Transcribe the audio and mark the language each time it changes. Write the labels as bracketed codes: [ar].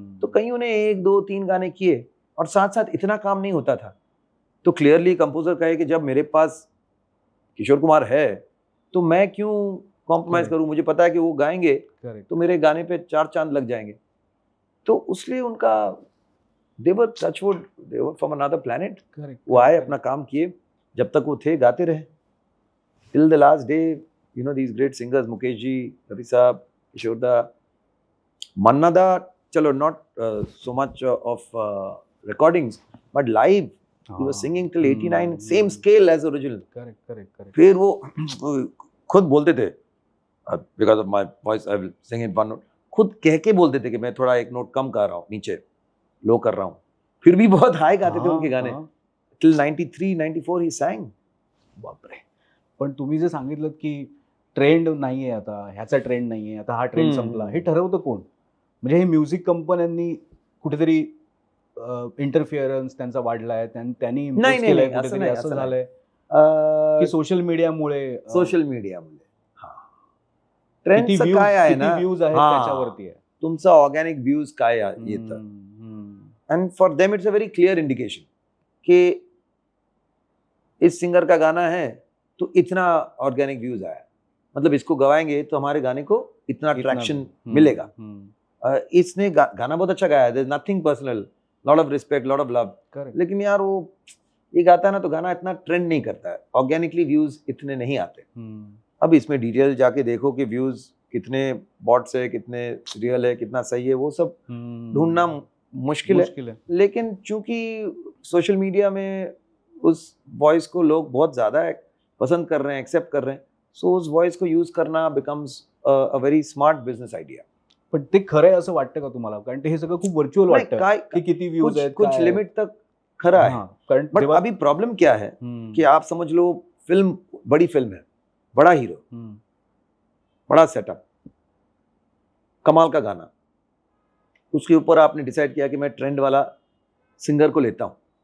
[hi] तो कईयों ने 1 2 3 गाने किए और साथ साथ इतना काम नहीं होता था. तो क्लियरली कंपोजर कहे कि जब मेरे पास किशोर कुमार है तो मैं क्यों कॉम्प्रोमाइज [en] Correct. [hi] करूं. मुझे पता है कि वो गाएंगे [en] Correct. [hi] तो मेरे गाने पे 4 चांद लग जाएंगे. तो उसलिए उनका [en] they were touchwood, they were from another planet. Correct. [hi] वो आए, अपना काम किए, जब तक वो थे गाते रहे [en] till the last day. You know these great singers, Mukesh ji, Ravi sahab, Kishore da, Manna da, चलो not so much of recordings but live he was singing till 89, same scale as original. Correct. [hi] फिर वो खुद बोलते थे [en] because of my voice I will sing in one note. [hi] खुद कह के बोलते थे कि मैं थोड़ा एक नोट कम कर रहा हूँ, नीचे लो कर रहा हूँ. फिर भी बहुत हाई गाते थे उनके गाने. [en] till 93 94 he sang. [hi] बापरे. [mr] पण तुम्ही जे सांगितलं की ट्रेंड नाहीये आता, ह्याचा ट्रेंड नाहीये आता, हा ट्रेंड संपला, हे ठरवतं कोण? म्हणजे हे म्युझिक कंपन्यांनी कुठेतरी इंटरफिअरन्स त्यांचा वाढलाय, त्यांनी impose केलंय कुठेतरी, असं झालंय की सोशल मीडियामुळे सोशल मीडियामुळे ट्रेंडचं काय आहे ना, व्ह्यूज आहेत त्याच्यावरती आहे. तुमचा ऑर्गॅनिक व्ह्यूज काय येतं. [en] and for them it's a very clear indication [hi] कि इस सिंगर का गाना है तो इतना ऑर्गेनिक व्यूज आया, मतलब इसको गवाएंगे तो हमारे गाने को इतना ट्रैक्शन मिलेगा. इसने गाना बहुत अच्छा गाया है, [en] there is nothing personal, [hi] lot of respect, lot of love. लेकिन यार वो ये गाता है ना तो गाना इतना ट्रेंड नहीं करता है, ऑर्गेनिकली व्यूज इतने नहीं आते. अब इसमें डिटेल जाके देखो कि व्यूज कितने बॉट्स है, कितने रियल है, कितना सही है, वो सब ढूंढना मुश्किल है. लेकिन चूंकि सोशल मीडिया में उस वॉइस को लोग बहुत ज्यादा पसंद कर रहे हैं, एक्सेप्ट कर रहे हैं, सो उस वॉइस को यूज करना [en] Becomes a very smart business idea. [mr] पण ते खरं आहे असं वाटतं का तुम्हाला? कारण ते हे सगळं खूप व्हर्च्युअल वाटतं की किती व्ह्यूज आहेत, [hi] कुछ लिमिट तक खरा है. बट अभी प्रॉब्लम क्या है कि आप समझ लो फिल्म, बड़ी फिल्म है, बड़ा हीरो, बड़ा सेटअप, कमाल का गाना, उसके ऊपर आपने डिसाइड किया कि मैं ट्रेंड वाला सिंगर को लेता हूं.